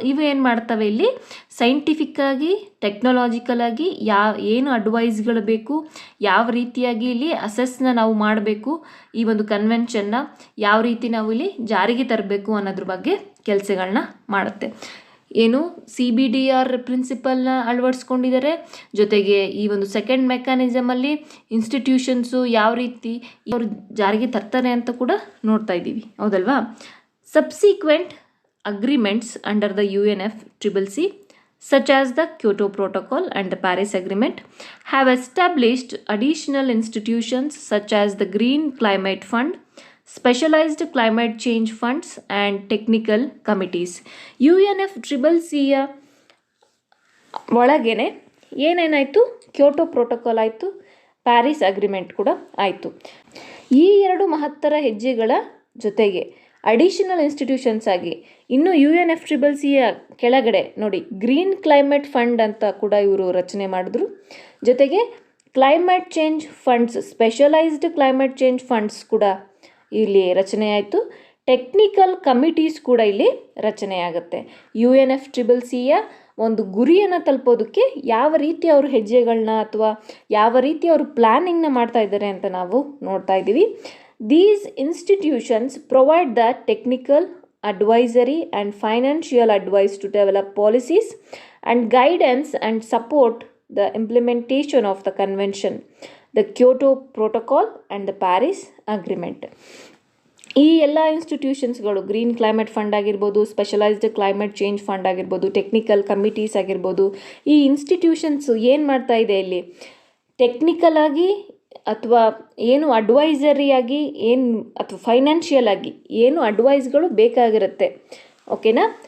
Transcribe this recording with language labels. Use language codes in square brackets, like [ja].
[kn] ಇವು ಏನು ಮಾಡ್ತವೆ, ಇಲ್ಲಿ ಸೈಂಟಿಫಿಕ್ಕಾಗಿ, ಟೆಕ್ನಾಲಜಿಕಲ್ ಆಗಿ ಏನು ಅಡ್ವೈಸ್ಗಳು ಬೇಕು, ಯಾವ ರೀತಿಯಾಗಿ ಇಲ್ಲಿ ಅಸೆಸ್ನ ನಾವು ಮಾಡಬೇಕು, ಈ ಒಂದು ಕನ್ವೆನ್ಷನ್ನ ಯಾವ ರೀತಿ ನಾವು ಇಲ್ಲಿ ಜಾರಿಗೆ ತರಬೇಕು ಅನ್ನೋದ್ರ ಬಗ್ಗೆ ಕೆಲಸಗಳನ್ನ ಮಾಡುತ್ತೆ. ಏನು CBDR ಪ್ರಿನ್ಸಿಪಲ್ನ ಅಳವಡಿಸ್ಕೊಂಡಿದ್ದಾರೆ. ಜೊತೆಗೆ ಈ ಒಂದು ಸೆಕೆಂಡ್ ಮೆಕ್ಯಾನಿಸಮಲ್ಲಿ ಇನ್ಸ್ಟಿಟ್ಯೂಷನ್ಸು ಯಾವ ರೀತಿ ಅವರು ಜಾರಿಗೆ ತರ್ತಾರೆ ಅಂತ ಕೂಡ ನೋಡ್ತಾ ಇದ್ದೀವಿ, ಹೌದಲ್ವಾ? [en] Subsequent agreements under the UNFCCC, such as the Kyoto Protocol and the Paris Agreement, have established additional institutions such as the Green Climate Fund, specialized climate change funds and technical committees. [kn] UNFCCCಯ ಒಳಗೇನೆ ಏನೇನಾಯಿತು, Kyoto protocol ಆಯಿತು, Paris agreement ಕೂಡ ಆಯಿತು. ಈ ಎರಡು ಮಹತ್ತರ ಹೆಜ್ಜೆಗಳ ಜೊತೆಗೆ additional institutions ಆಗಿ ಇನ್ನು UNFCCCಯ ಕೆಳಗಡೆ ನೋಡಿ ಗ್ರೀನ್ ಕ್ಲೈಮೇಟ್ ಫಂಡ್ ಅಂತ ಕೂಡ ಇವರು ರಚನೆ ಮಾಡಿದ್ರು. ಜೊತೆಗೆ climate change funds, specialised climate change funds ಕೂಡ ಇಲ್ಲಿ ರಚನೆ ಆಯಿತು. ಟೆಕ್ನಿಕಲ್ ಕಮಿಟೀಸ್ ಕೂಡ ಇಲ್ಲಿ ರಚನೆ ಆಗುತ್ತೆ. UNFCCCಯ ಒಂದು ಗುರಿಯನ್ನು ತಲುಪೋದಕ್ಕೆ ಯಾವ ರೀತಿ ಅವರು ಹೆಜ್ಜೆಗಳನ್ನ ಅಥವಾ ಯಾವ ರೀತಿ ಅವರು ಪ್ಲ್ಯಾನಿಂಗ್ನ ಮಾಡ್ತಾ ಇದ್ದಾರೆ ಅಂತ ನಾವು ನೋಡ್ತಾ ಇದ್ದೀವಿ. [en] These institutions provide the technical, advisory and financial advice to develop policies and guidance and support the implementation of the convention, the Kyoto Protocol and the Paris Agreement. [kn] ಈ ಎಲ್ಲ ಇನ್ಸ್ಟಿಟ್ಯೂಷನ್ಸ್ಗಳು, ಗ್ರೀನ್ ಕ್ಲೈಮೇಟ್ ಫಂಡ್ ಆಗಿರ್ಬೋದು, specialised climate change fund ಆಗಿರ್ಬೋದು, technical committees ಆಗಿರ್ಬೋದು, ಈ institutions ಏನು ಮಾಡ್ತಾ ಇದೆ ಇಲ್ಲಿ ಟೆಕ್ನಿಕಲ್ ಆಗಿ ಅಥವಾ ಏನು ಅಡ್ವೈಸರಿಯಾಗಿ ಏನು ಅಥವಾ ಫೈನಾನ್ಷಿಯಲ್ ಆಗಿ ಏನು ಅಡ್ವೈಸ್ಗಳು ಬೇಕಾಗಿರುತ್ತೆ, ಓಕೆನಾ.